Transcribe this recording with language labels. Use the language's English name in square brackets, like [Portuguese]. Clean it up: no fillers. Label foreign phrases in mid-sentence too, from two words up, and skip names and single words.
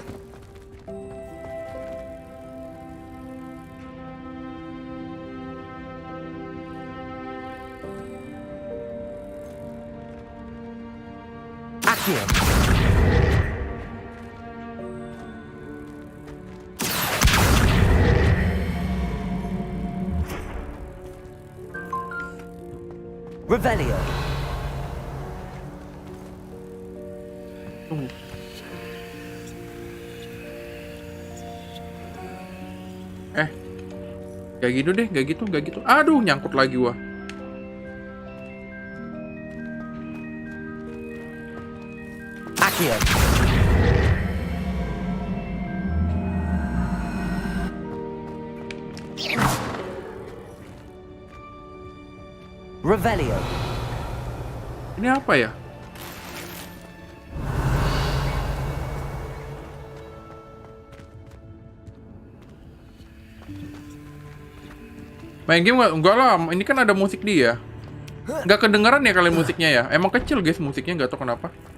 [Indonesian] Accio. Revelio. Gak gitu deh, gak gitu. Aduh, nyangkut lagi wah. Accio. Revelio. Ini apa ya? Main game enggak lah, ini kan ada musik dia. Nggak kedengeran ya kalian musiknya ya? Emang kecil guys musiknya, nggak tahu kenapa.